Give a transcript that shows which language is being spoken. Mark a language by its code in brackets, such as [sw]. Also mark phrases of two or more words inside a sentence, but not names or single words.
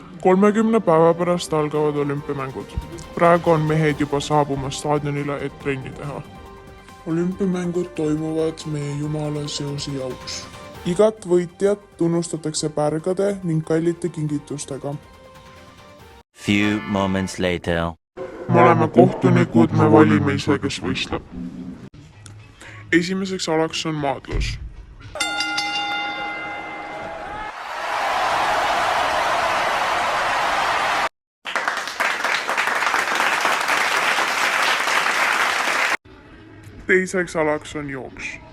[et] 30 päeva pärast algavad olümpiamängud. Praegu on mehed juba saabumas staadionile, et trenni teha. Olümpiamängud toimuvad meie Jumala seosi auks. Igat võitjat tunnustatakse pärgade ning kallite kingitustega. [en] Few moments later. [et] Me oleme kohtunikud, me valime ise, kes võistleb. Esimeseks alaks on maadlus. Teiseks alaks on jooks.